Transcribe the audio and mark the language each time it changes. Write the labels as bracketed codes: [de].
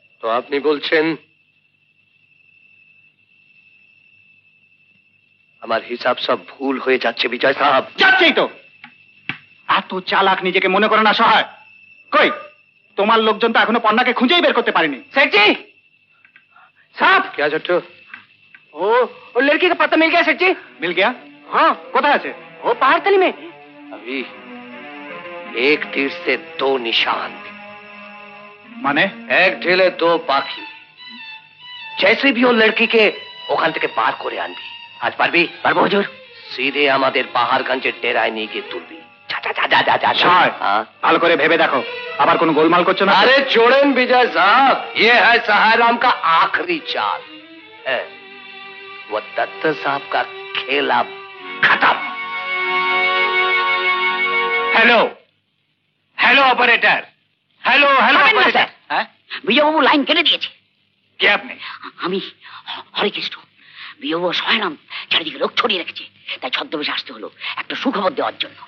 [bn] তো আপনি বলছেন আমার হিসাব সব ভুল হয়ে যাচ্ছে বিজয় সাহেব? যাচ্ছেই তো। এত চালাক নিজেকে মনে করো না সহায়। কই তোমার লোকজন তো এখনো পন্নাকে খুঁজেই বের করতে পারেনি। [hi] सेठ जी साहब। क्या छोटू? वो लड़की का पता मिल गया सेठ जी? মিল গিয়া? [bn] হ্যাঁ, কোথায় আছে? [hi] वो पहाड़ तली में। अभी एक तीर से दो निशान, [bn] মানে [hi] एक ढेले दो पाखी। जैसे भी वो लड़की के [bn] ওখান থেকে বার করে আনবি। আজ পারবি? পারবো হুজুর। সিধে আমাদের পাহাড়গঞ্জের ডেরায় নিয়ে গিয়ে তুলবি। সহায়, ভালো করে ভেবে দেখো, আবার কোনো গোলমাল করছো না? [hi] अरे छोड़ें विजय साहब, ये है सहाराम का आखिरी चाल है। वो दत्त साहब का खेल अब खत्म। [en] Hello hello operator, hello hello operator. [bn] বিজয়বাবু line কেটে দিয়েছে। কে আপনি? আমি হরিকৃষ্ণ। বিজয়বাবু সহায়রাম চারিদিকে লোক ছড়িয়ে রেখেছে, তাই ছদ্মবেশে আসতে হলো একটা সুখবর দেওয়ার জন্য।